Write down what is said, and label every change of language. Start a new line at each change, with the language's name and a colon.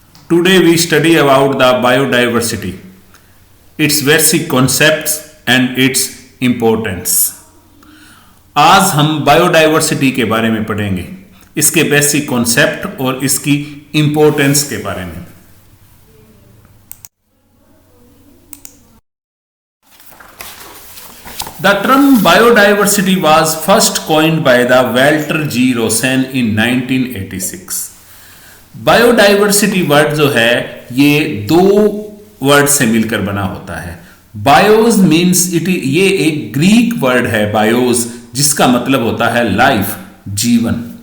English: Today we study about the biodiversity, its basic concepts and its importance.
Hindi: आज हम biodiversity के बारे में पढ़ेंगे, इसके बेसिक कॉन्सेप्ट और इसकी इंपॉर्टेंस के बारे में.
English: The term biodiversity was first coined by the Walter G. Rosen in 1986.
Hindi: Biodiversity word जो है ये दो वर्ड से मिलकर बना होता है. बायोज मीन्स ये एक ग्रीक वर्ड है बायोज, जिसका मतलब होता है लाइफ, जीवन.